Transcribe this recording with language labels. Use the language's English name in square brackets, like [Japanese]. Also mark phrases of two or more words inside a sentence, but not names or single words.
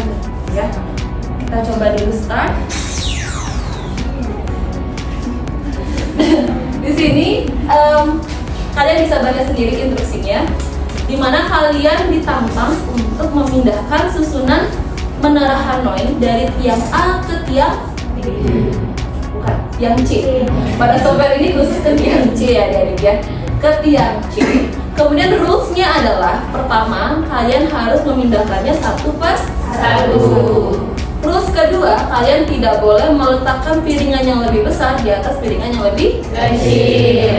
[Indonesian] Ya, kita coba dulu start. Di sini kalian bisa baca sendiri instruksinya, di mana kalian ditantang untuk memindahkan susunan menara Hanoi dari tiang A ke tiang B. Bukan, tiang C. Pada software ini khusus ke tiang C ya adik ya, ke tiang C. Kemudian rules-nya adalah pertama, kalian harus memindahkannya satu per satu. Rules kedua, kalian tidak boleh meletakkan piringan yang lebih besar di atas piringan yang lebih kecil.